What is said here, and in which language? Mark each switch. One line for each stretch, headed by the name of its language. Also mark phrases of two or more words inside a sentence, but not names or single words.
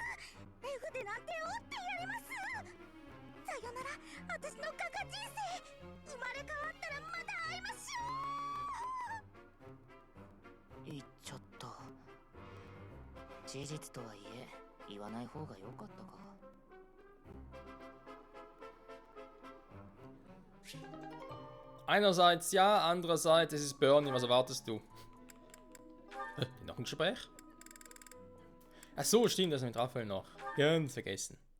Japanese: 絵筆なんて折ってやります。さよなら、私の画家人生。生まれ変わったらまた会いましょう。言っちゃった。事実とはいえ言わない方が良かったか。
German: Einerseits ja, andererseits es ist Bernie, was erwartest du? Noch ein Gespräch? Ach so, stimmt, das mit Raphael noch. Ganz vergessen.